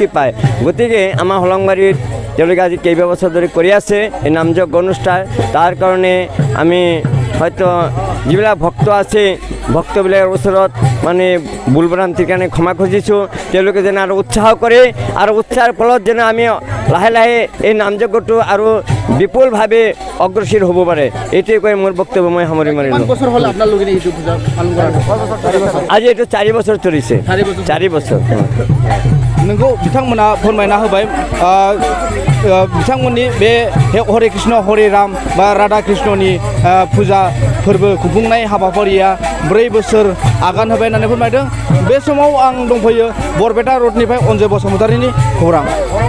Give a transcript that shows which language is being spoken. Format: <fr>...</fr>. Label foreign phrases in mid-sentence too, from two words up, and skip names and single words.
<as>পায় গতিকে আমাৰ হলংবাৰীত তেওঁলোকে আজি কেইবাবছৰ ধৰি কৰি আছে এই নামযজ্ঞ অনুষ্ঠান তাৰ কাৰণে আমি হয়তো যিবিলাক ভক্ত আছে ভক্তবিলাকৰ ওচৰত মানে ভুল ভ্ৰান্তিৰ কাৰণে ক্ষমা খুজিছোঁ তেওঁলোকে যেন আৰু উৎসাহ কৰে আৰু উৎসাহৰ ফলত যেন আমি লাহে লাহে এই নামযজ্ঞটো আৰু বিপুলভাৱে অগ্ৰসৰ হ'ব পাৰে এইটোৱে কৈ মোৰ বক্তব্য মই সামৰি মাৰিলোঁ আজি এইটো 4 বছৰ চলিছে 4 বছৰ</as> <brx>नोंगौ बिथांमोना फोरमायना होबाय बिथांमोननि बे हरे कृष्ण हरे राम बा राधा कृष्णनि फुजा फोरबो खुंफुंनाय हाबाफारिया 4 बोसोर आगान होबाय होननानै फोरमायदों बे समाव आं दंफैयो बरपेटा रडनिफ्राय अनजय बसुमतारीनि खौरां</brx>